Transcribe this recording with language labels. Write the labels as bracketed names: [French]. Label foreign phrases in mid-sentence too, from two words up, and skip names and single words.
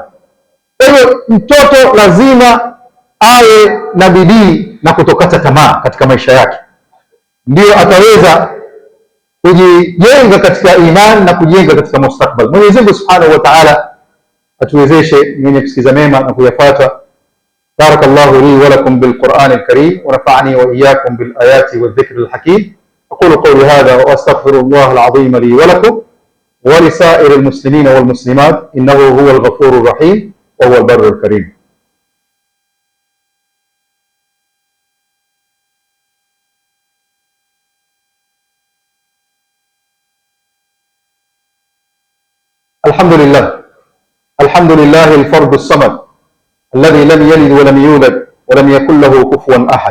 [Swahili] Kwa hiyo mtoto lazima awe na bidii na kutokata tamaa katika maisha yake, ndio ataweza kujijenga katika imani na kujenga katika mustakbal. Mwenyezi Mungu [Arabic] سبحانه وتعالى [Swahili] atuwezeshe mwenye kusikiza mema na kuyafuata. [Arabic] بارك الله لي ولكم بالقرآن الكريم ونفعني وإياكم بالآيات والذكر الحكيم. أقول قولي هذا وأستغفر الله العظيم لي ولكم ولسائر المسلمين والمسلمات إنه هو الغفور الرحيم وهو البر الكريم. الحمد لله الفرد الصمد الذي لم يلد ولم يولد ولم يكن له كفوا أحد.